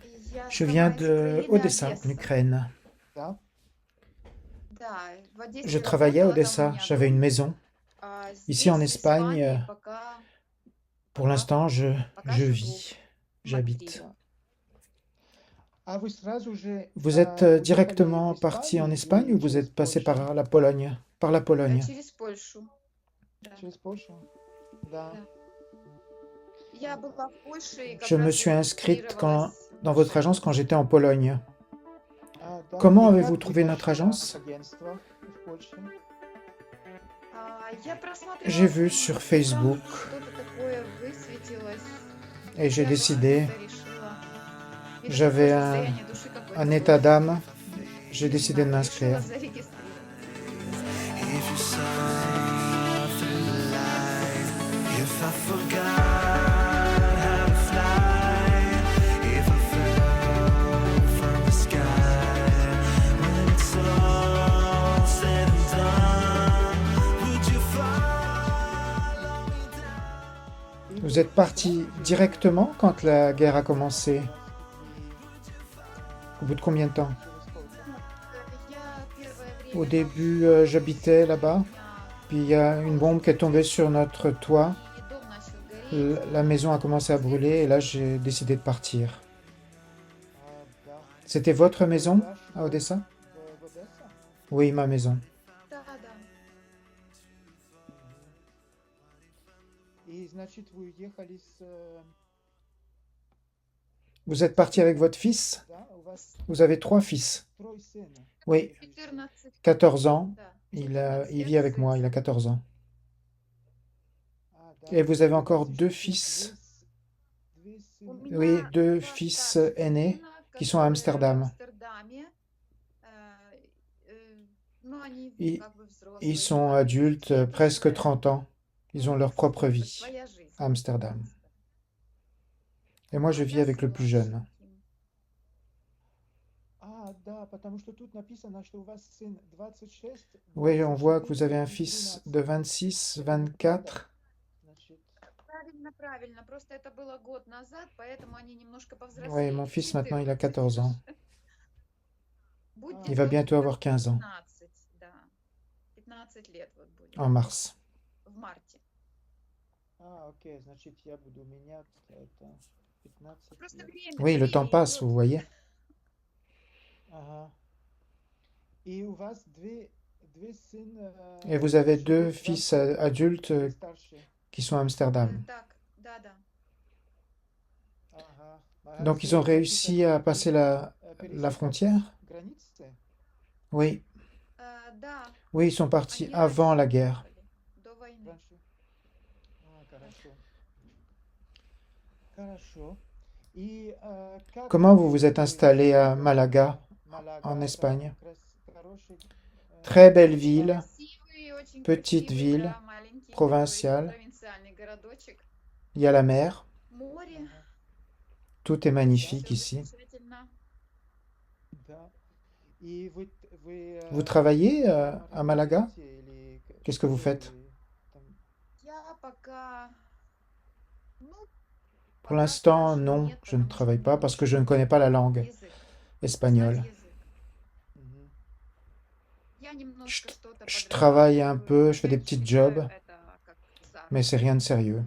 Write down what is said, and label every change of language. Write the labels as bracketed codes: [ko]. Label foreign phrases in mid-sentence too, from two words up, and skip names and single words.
[fr] Je viens de Odessa, en Ukraine. [ru] Да? [fr] Je travaillais à Odessa, j'avais une maison. Ici en Espagne, pour l'instant, je vis, j'habite. [ru] Да. А вы сразу же [fr] Vous êtes [ru] уехали в [fr] directement parti en [ru] Испанию [fr] Espagne ou [ru] или [fr] vous [ru] через [fr] êtes passé [ru] Польшу? [fr] par la Pologne? Par la Pologne. [ru] Через Польшу? Да. [fr] Je me suis inscrite dans votre agence quand j'étais en Pologne. [ru] Да. [fr] Comment [ru] И [fr] avez-vous [ru] как вы [fr] trouvé notre [ru] дошли до [fr] agence? [ru] агентства в Польше? [fr] J'ai vu sur Facebook et j'ai décidé, j'avais un état d'âme, j'ai décidé de m'inscrire. [en] If you saw through the light, if I forgot how to fly, if I fell from the sky, when it's all said and done, would you follow me down? [ru] И [fr] Vous [ru] вот [fr] êtes parti directement quand la guerre a commencé? Au bout de combien de temps? [ru] через сколько? [fr] Au début, j'habitais là-bas, puis il y a une bombe qui est tombée sur notre toit. La maison a commencé à brûler et là, j'ai décidé de partir. [ru] Да. [fr] C'était votre [ru] Это [fr] maison [ru] ваш [fr] à [ru] дом [fr] Odessa? [ru] в Одесса? [fr] Oui, ma maison. [ru] Мгм. И значит, вы уехали с... [fr] Vous êtes parti avec votre fils? [ru] Да, у вас [fr] Vous avez 3 fils. [ru] трое сына. [fr] Oui, 14 ans. Il vit avec moi, il a 14 ans. [ru] Да. [fr] Et vous avez [ru] И у [fr] encore [ru] вас [fr] deux [ru] еще [fr] fils, [ru] две сына. [fr] oui, deux fils aînés qui sont à Amsterdam. Ils, ils sont adultes, presque 30 ans. Ils ont leur propre vie à Amsterdam. Et moi, je vis avec le plus jeune. [ru] Да, потому что тут написано, что у вас сын 26, [fr] Oui, on voit que [ru] 24 [fr] vous avez un [ru] и [fr] fils [ru] 13. [fr] de 26, 24. [ru] Значит, [fr] Oui, mon fils maintenant, il a 14 ans. Il va [ru] ага, [fr] bientôt avoir 15 ans, en mars. [ru] окей, значит, я буду менять это 15 лет. [fr] Oui, le temps passe, vous voyez. [ru] Ага. И у вас две сына [fr] Et vous avez [ru] живут [fr] deux [ru] в [fr] fils [ru] Амстердаме, [fr] adultes [ru] старший. [fr] qui sont à Amsterdam. [ru] Ага. [fr] Donc, ils [ru] Разве [fr] ont [ru] какие-то [fr] réussi à passer la [ru] пересекать [fr] frontière? [ru] границы? [fr] Oui, oui, ils sont partis avant la guerre. [ru] Раньше? Хорошо. Хорошо. И как [fr] Comment vous vous êtes [ru] вы [fr] installé à [ru] живете? [fr] Malaga, [ru] Малага [fr] en [ru] это [fr] Espagne? [ru] хороший [fr] Très belle [ru] город. [fr] ville, petite ville, provinciale. Il y a la mer, [ru] Ага. [fr] tout est [ru] Да, [fr] magnifique ici. [ru] да. И вы [fr] Vous travaillez à Malaga? [ru] работаете или [fr] Qu'est-ce que vous [ru] что [fr] faites? [ru] вы там? [fr] Pour l'instant, non, je ne travaille pas parce que je ne connais pas la langue espagnole. Мгм. Je, je travaille un peu, je fais des petits jobs, mais c'est rien de sérieux.